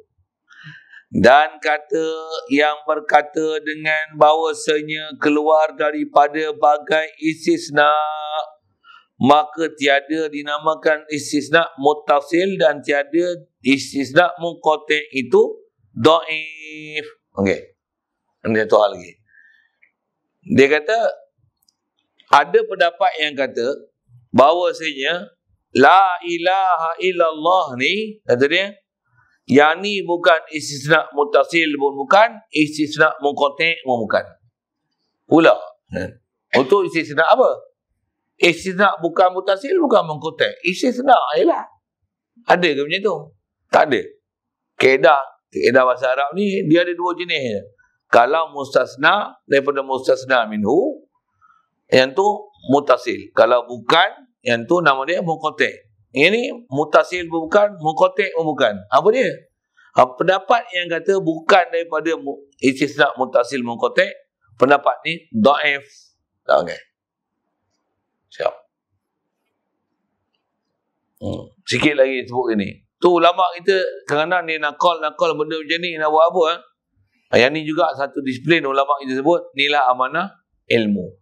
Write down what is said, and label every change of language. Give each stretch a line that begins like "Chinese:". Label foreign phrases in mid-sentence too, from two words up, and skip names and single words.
Malay: Dan kata yang berkata dengan bahawasanya keluar daripada bagai istisna, maka tiada dinamakan istisna muttasil dan tiada istisna munqati itu dhaif. Okey. Ini satu hal lagi. Dia kata ada pendapat yang kata bahawasanya
Arabic: لا إله إلا الله
Malay: ni, kata dia, yang ni bukan istisna muttasil pun bukan, istisna munqati pun bukan. Pula. Untuk istisna apa? Istisna bukan muttasil, bukan munqati. Istisna ialah. Ada ke macam tu? Tak ada. Kaedah bahasa Arab ni dia ada dua jenis. Kalau mustasna daripada mustasna minhu, yang tu muttasil. Kalau bukan, yang tu nama dia munqati. Ini muttasil pun bukan, munqati pun bukan. Apa dia? Pendapat yang kata bukan daripada istisna muttasil munqati, pendapat ni dhaif. Okey. Siap. Sikit lagi sebut ini. Tu ulama kita kadang-kadang dia nakal benda macam ni, nak buat apa? Yang ni juga satu disiplin ulama kita sebut, inilah amanah ilmu.